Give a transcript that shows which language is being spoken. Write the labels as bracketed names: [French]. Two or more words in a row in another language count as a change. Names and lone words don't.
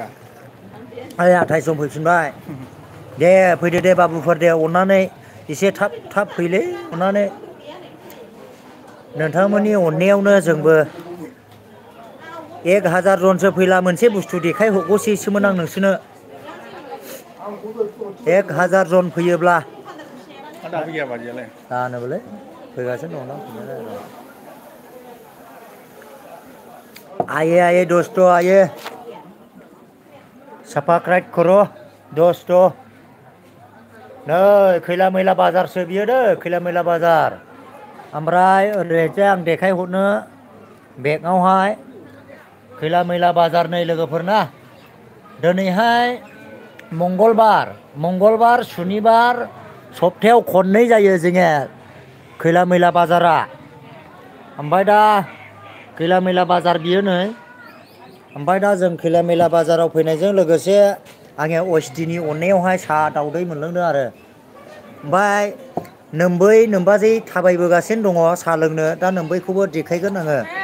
[Bodo] 28 जन फैफिनबाय दे फैदो दे बाबुफोर दे अननानै एसे थाब फैलै अननानै नोंथांमोननि अननायावनो जोंबो 1000 जनसो फैला मोनसे बुस्थु देखाय हरगौसैसोमोन आं नोंसोरनो 1000 जन फैयोब्ला दाबो गैया बादियालाय जानोबोलै फैगासिनो दं फैनायालाय र' [Hindi] आइए दोस्तों आइए सब्सक्राइब करो दोस्तों [Bodo] नै खैला मैला बाजारसो बियो दै खैला मैला बाजार ओमफ्राय ओरैजाय आं देखायहरनो बेगआवहाय खैला मैला बाजार नै लोगोफोरना दिनैहाय मंगलबार सुनिबार सप्तायाव खननै जायो जोङो खैला मैला बाजारा ओमफ्राय दा खैला मैला बाजार बियो नै ओमफ्राय दा जों खैला मैला बाजाराव फैनायजों लोगोसे आङो अस्टिनि अननायावहाय साहा दावदै मोनलोंदों आरो ओमफ्राय नोम्बाजै थाबायबोगासिनो दङ साहा लोंनो दा नोम्बैखौबो देखायगोन आङो